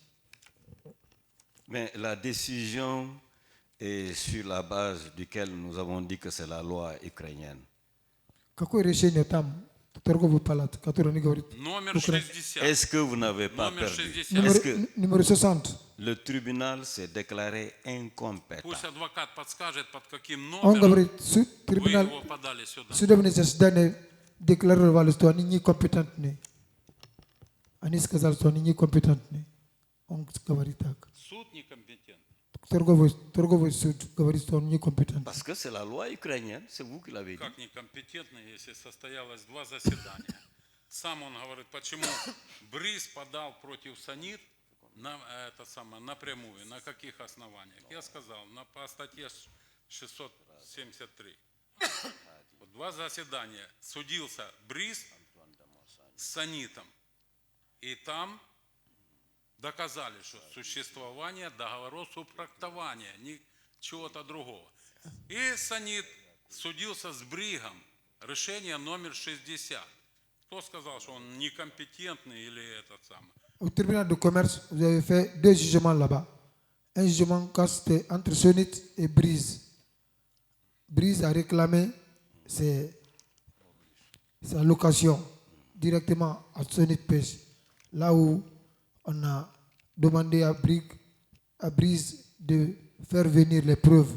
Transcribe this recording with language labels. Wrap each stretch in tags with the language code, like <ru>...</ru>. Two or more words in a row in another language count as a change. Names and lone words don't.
<fr>Mais la décision est sur la base duquel nous avons dit que c'est la loi ukrainienne.</fr> <ru>Номер 60.</ru> <fr>Est-ce que vous n'avez pas</fr> <ru>Номер</ru> <fr>perdu?</fr> <ru>60.</ru> <fr>Est-ce que Numéro 60. le tribunal s'est déclaré incompétent?</fr> <ru>Пусть адвокат подскажет, под каким On номером говорит, вы трибунал его подали сюда. судебное заседание декларировали, что они некомпетентны. Они сказали, что они некомпетентны. Он говорит так. Суд некомпетентный. Торговый суд говорит, что он некомпетентен.</ru> <fr>Parce que c'est la loi ukrainienne, c'est vous qui l'avez dit.</fr> <ru>Как некомпетентный, если состоялось 2 заседания? Сам он говорит, почему Бриз подал против Санит напрямую, на каких основаниях? Я сказал, по статье 673. 2 заседания судился Бриз с Санитом. И там доказали, что существование договоров субтрактования, не чего-то другого. И Санит судился с Бригом, решение номер 60. Кто сказал, что он некомпетентный или этот самый?</ru> <fr>Au tribunal de commerce, vous avez fait 2 jugements là-bas. Un jugement quand c'était entre Sonit et Brise. Brise a réclamé sa location directement à Sonit Pêche. Là où on a demandé à Brise de faire venir les preuves.</fr>